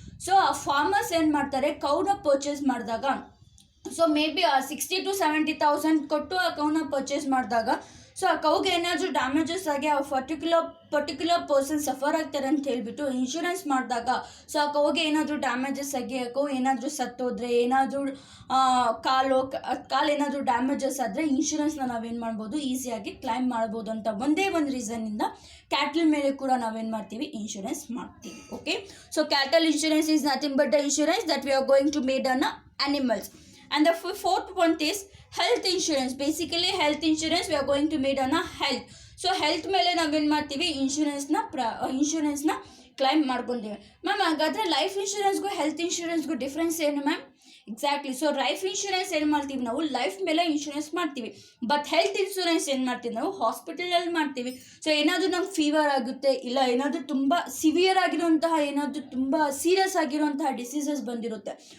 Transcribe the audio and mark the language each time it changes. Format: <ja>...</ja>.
<kn>So ಆ farmers ಏನು ಮಾಡ್ತಾರೆ, ಕೌನ ಪರ್ಚೇಸ್ ಮಾಡಿದಾಗ,</kn> <en>so maybe 60,000 to 70,000</en> <kn>ಕೊಟ್ಟು ಆ ಕೌನ ಪರ್ಚೇಸ್ ಮಾಡಿದಾಗ, ಸೊ ಆ ಕೌಗೆ ಏನಾದರೂ ಡ್ಯಾಮೇಜಸ್ ಆಗಿ ಆ ಪರ್ಟಿಕ್ಯುಲರ್ ಪರ್ಸನ್ ಸಫರ್ ಆಗ್ತಾರೆ ಅಂತ ಹೇಳಿಬಿಟ್ಟು ಇನ್ಶೂರೆನ್ಸ್ ಮಾಡಿದಾಗ, ಸೊ ಆ ಕೌಗೆ ಏನಾದರೂ ಡ್ಯಾಮೇಜಸ್ ಆಗಿ, ಆ ಕೌ ಏನಾದರೂ ಸತ್ತೋದ್ರೆ, ಏನಾದರೂ ಕಾಲು ಏನಾದರೂ ಡ್ಯಾಮೇಜಸ್ ಆದರೆ ಇನ್ಶೂರೆನ್ಸ್ನ ನಾವೇನು ಮಾಡ್ಬೋದು, ಈಸಿಯಾಗಿ ಕ್ಲೈಮ್ ಮಾಡ್ಬೋದು ಅಂತ ಒಂದೇ ಒಂದು ರೀಸನ್ನಿಂದ ಕ್ಯಾಟಲ್ ಮೇಲೆ ಕೂಡ ನಾವೇನು ಮಾಡ್ತೀವಿ, ಇನ್ಶೂರೆನ್ಸ್ ಮಾಡ್ತೀವಿ.</kn> <en>Okay, so cattle insurance is nothing but the insurance that we are going to made on animals. And the fourth one is health insurance. Basically health insurance we are going to made on a health. So health</en> <kn>ಮೇಲೆ ನಾವೇನು ಮಾಡ್ತೀವಿ, ಇನ್ಶೂರೆನ್ಸ್ನ claim ಮಾಡ್ಕೊಂತೀವಿ. Ma'am ಹಾಗಾದರೆ life ಇನ್ಶೂರೆನ್ಸ್ಗೂ health ಇನ್ಶೂರೆನ್ಸ್ಗೂ difference ಏನು ma'am? Exactly. So life insurance ಏನು ಮಾಡ್ತೀವಿ ನಾವು, life ಮೇಲೆ ಇನ್ಶೂರೆನ್ಸ್ ಮಾಡ್ತೀವಿ. ಬಟ್ ಹೆಲ್ತ್ ಇನ್ಶೂರೆನ್ಸ್ ಏನು ಮಾಡ್ತೀವಿ ನಾವು, ಹಾಸ್ಪಿಟಲಲ್ಲಿ ಮಾಡ್ತೀವಿ. ಸೊ ಏನಾದರೂ ನಮ್ಗೆ ಫೀವರ್ ಆಗುತ್ತೆ, ಇಲ್ಲ ಏನಾದರೂ ತುಂಬ ಸಿವಿಯರ್ ಆಗಿರುವಂತಹ, ಏನಾದರೂ ತುಂಬ ಸೀರಿಯಸ್ ಆಗಿರುವಂತಹ ಡಿಸೀಸಸ್ ಬಂದಿರುತ್ತೆ.</kn>